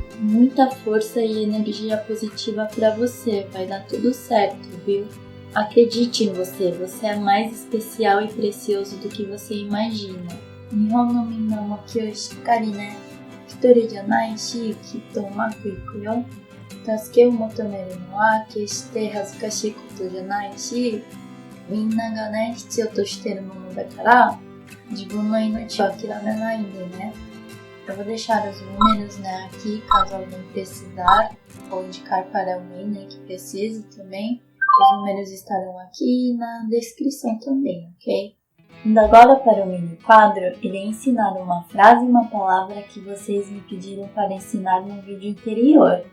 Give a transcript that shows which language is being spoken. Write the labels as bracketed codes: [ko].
[pt] Muita força e energia positiva pra você, vai dar tudo certo, viu? Acredite em você, você é mais especial e precioso do que você imagina. [ja] Nihon no minna mo ki o shikkari ne 一人じゃないし、きっとうまくいくよ。助けを求めるのは決して恥ずかしいことじゃないし、みんながね、必要としてるものだから、自分の命を諦めないんでね。 [pt] Eu vou deixar os números, né, aqui, caso alguém precisar, ou indicar para alguém, né, que precise também. Os números estarão aqui na descrição também, ok? Indo agora para o mini quadro, irei ensinar uma frase e uma palavra que vocês me pediram para ensinar no vídeo anterior.